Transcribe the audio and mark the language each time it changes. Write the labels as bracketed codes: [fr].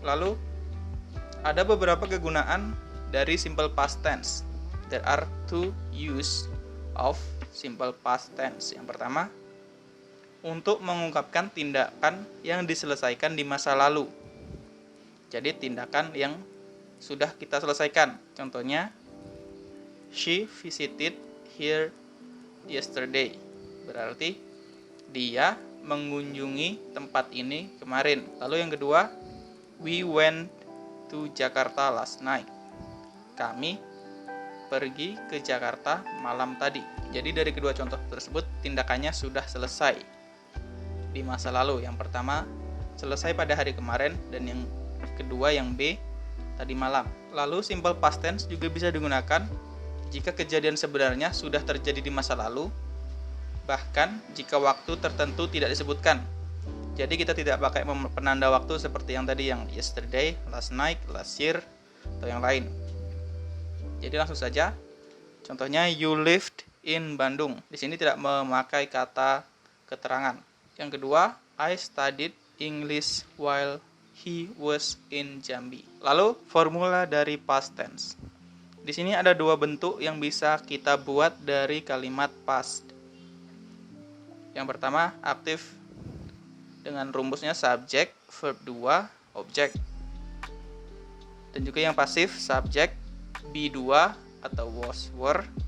[id] Lalu ada beberapa kegunaan dari simple past tense. [en] There are 2 use of simple past tense. [id] Yang pertama, untuk mengungkapkan tindakan yang diselesaikan di masa lalu. Jadi tindakan yang sudah kita selesaikan. Contohnya, [en] she visited here yesterday. [id] Berarti dia mengunjungi tempat ini kemarin. Lalu yang kedua, [en] we went to Jakarta last night. [id] Kami pergi ke Jakarta malam tadi. Jadi dari kedua contoh tersebut tindakannya sudah selesai di masa lalu. Yang pertama selesai pada hari kemarin, dan yang kedua yang B tadi malam. Lalu simple past tense juga bisa digunakan jika kejadian sebenarnya sudah terjadi di masa lalu, bahkan jika waktu tertentu tidak disebutkan. Jadi kita tidak pakai penanda waktu seperti yang tadi, yang [en] yesterday, last night, last year, [id] atau yang lain. Jadi langsung saja. Contohnya, [en] you lived in Bandung. [id] Di sini tidak memakai kata keterangan. Yang kedua, [en] I studied English while he was in Jambi. [id] Lalu formula dari past tense. Di sini ada 2 bentuk yang bisa kita buat dari kalimat past. Yang pertama, aktif dengan rumusnya subject, verb 2, object. Dan juga yang pasif, subject, be2 atau was, were.